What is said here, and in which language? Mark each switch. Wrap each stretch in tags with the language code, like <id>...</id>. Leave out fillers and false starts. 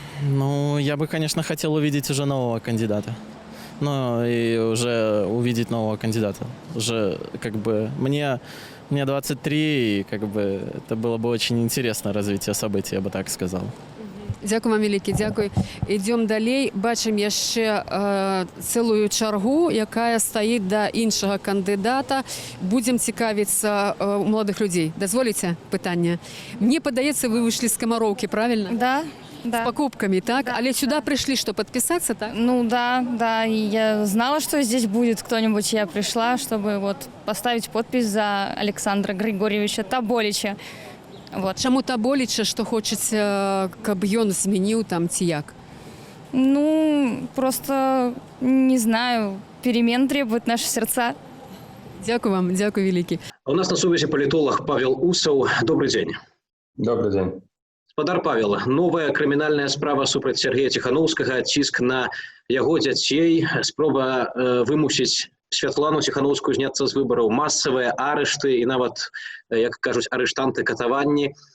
<ru>Ну, я бы, конечно, хотел увидеть уже нового кандидата. Ну, и уже увидеть нового кандидата. Уже, мне 23, и, это было бы очень интересно развитие событий, я бы так сказал.</ru> <be>Дякую вам вялікі, дякую. Ідём далей. Бачым яшчэ цэлую чаргу, якая стаіць да іншага кандыдата. Будзем цікавіцца у маладых людзей. Дазволіце пытанне? Мне падаецца, вы выйшлі з Камароўкі, правильно?</be> <ru>Да. С покупками, так? Да. Але сюда пришли, что, подписаться, так? Ну да, и я знала, что здесь будет кто-нибудь, я пришла, чтобы поставить подпись за Александра Григорьевича Таболича.</ru> <be>Чаму Таболіча, што хочаце, каб ён змяніў там ці як?</be> <ru>Ну, просто, не знаю, перемен требуют наши сердца.</ru> <be>Дякую вам, дякую вялікі. У нас на сувязі палітолог Павел Усаў.</be> <ru>Добрый день. Добрый день.</ru> <be>Спадар Павел, новая крымінальная справа супраць Сергея Ціханаўскага, ціск на яго дзяцей, спроба вымусіць Святлану Ціханаўскую зняцца з выбараў, масавыя арышты і нават, як кажуць, арыштанты, катаванні.</be>